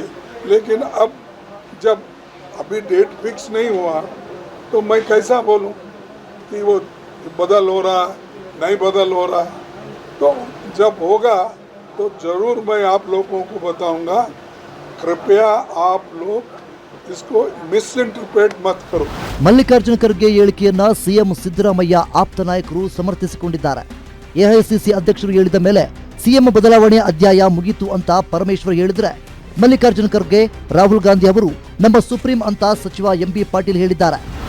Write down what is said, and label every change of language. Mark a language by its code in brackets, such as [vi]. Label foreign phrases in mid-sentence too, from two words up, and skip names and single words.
[hi] लेकिन अब जब अभी [en] date fix [hi] नहीं हुआ तो मैं कैसा बोलूं कि वो बदल हो रहा है, नहीं बदल हो रहा है. तो जब होगा तो ज़रूर मैं आप लोगों को बताऊंगा. कृपया आप लोग इसको मिसइंटरप्रेट मत करो. [kn] ಮಲ್ಲಿಕಾರ್ಜುನ ಖರ್ಗೆ ಹೇಳಿಕೆಯನ್ನ ಸಿಎಂ ಸಿದ್ದರಾಮಯ್ಯ ಆಪ್ತ ನಾಯಕರು ಸಮರ್ಥಿಸಿಕೊಂಡಿದ್ದಾರೆ. ಎಐಸಿಸಿ ಅಧ್ಯಕ್ಷರು ಹೇಳಿದ ಮೇಲೆ ಸಿಎಂ ಬದಲಾವಣೆ ಅಧ್ಯಾಯ ಮುಗಿತು ಅಂತ ಪರಮೇಶ್ವರ್ ಹೇಳಿದ್ರೆ, ಮಲ್ಲಿಕಾರ್ಜುನ ಖರ್ಗೆ ರಾಹುಲ್ ಗಾಂಧಿ ಅವರು ನಮ್ಮ ಸುಪ್ರೀಂ ಅಂತ ಸಚಿವ ಎಂಬಿ ಪಾಟೀಲ್ ಹೇಳಿದ್ದಾರೆ.